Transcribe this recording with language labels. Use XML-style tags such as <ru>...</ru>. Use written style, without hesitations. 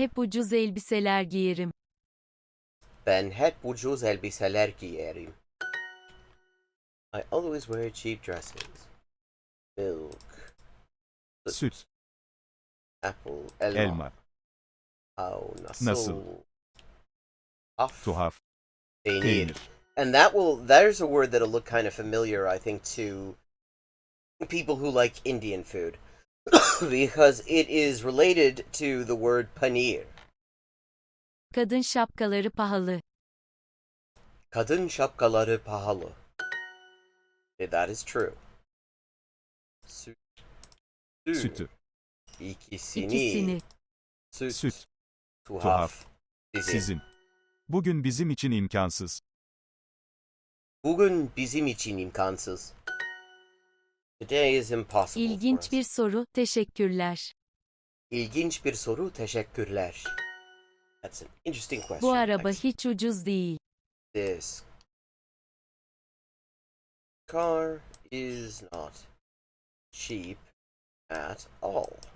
<tr>hep ucuz elbiseler giyerim. Ben hep ucuz elbiseler giyerim.</tr> <en>I always wear cheap dresses. Milk.</en> <tr>Süt.</tr> <en>Apple.</en> <tr>Elma.</tr> <en>How,</en> <tr>Nasıl? Tuhaf. Peynir. Peynir.</tr> <en>And there's a word that'll look kind of familiar, I think, to people who like Indian food. Because it is related to the word paneer.</en> <tr>Kadın şapkaları pahalı. Kadın şapkaları pahalı.</tr> <en>That is true.</en> <tr>Sütü. İkisini. Süt. Tuhaf. Sizin. Bugün bizim için imkansız. Bugün bizim için imkansız.</tr> <en>Today is impossible for</en> <tr>İlginç</tr> <en>us.</en> <tr>bir soru, teşekkürler. İlginç bir soru, teşekkürler.</tr> <en>That's an interesting question.</en> <tr>Bu araba</tr> <en>Thanks.</en> <tr>hiç ucuz değil.</tr> <en>This car is not cheap at all.</en>